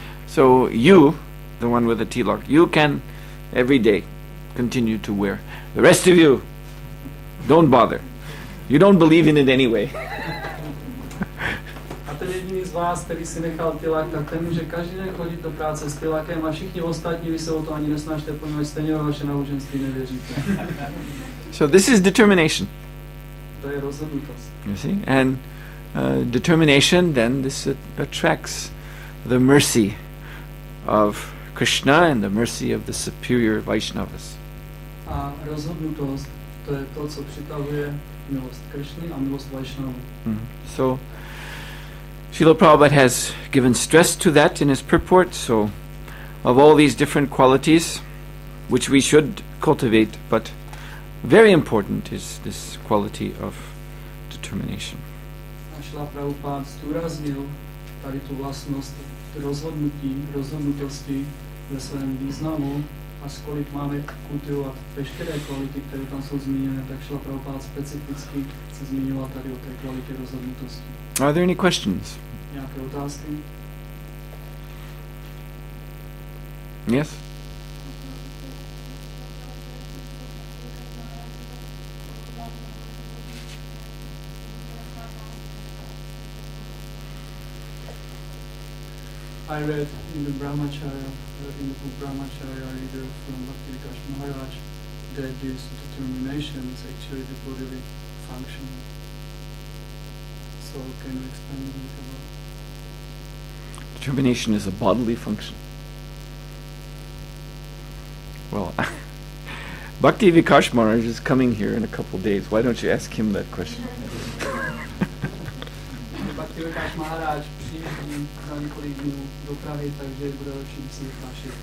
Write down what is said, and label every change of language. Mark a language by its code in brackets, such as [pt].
[en] So you, the one with the tilak, you can every day continue to wear. The rest of you, don't bother. You don't believe in it anyway. [cs] A ten jediný z vás, který si nechal tilak, tak ten může každý den chodit do práce s tilakem a všichni ostatní, vy se o to ani nesnažte, poněvadž stejně ve vaše náboženství nevěříte. [en] So this is determination. [cs] To je rozhodnutost. [en] You see? And determination, then this attracts the mercy of Krishna and the mercy of the superior Vaishnavas. [cs] A rozhodnutost, to je to, co přitahuje milost Krishny a milost Vaishnavů. [en] So Srila Prabhupada has given stress to that in his purport. So of all these different qualities, which we should cultivate, but very important is this quality of determination. [cs] A Srila Prabhupada zdůraznil tady tu vlastnost rozhodnutosti ve svém významu, a kolik máme kultivovat veškeré kvality, které tam jsou zmíněné, tak Srila Prabhupada specificky se zmiňoval tady o té kvalitě rozhodnutosti. [en] Are there any questions? [cs] Nějaké otázky? [en] Yes? I read in the Brahmacharya, in the book Brahmacharya reader from Bhakti Vikas Maharaj, that this determination is actually the bodily function. So can you explain a bit about it? Determination is a bodily function. Well, Bhakti Vikas Maharaj is coming here in a couple of days. Why don't you ask him that question? [cs] Bhakti Vikas Maharaj přijíždí za několik dnů do Prahy, takže bude lepší, když si vykáš.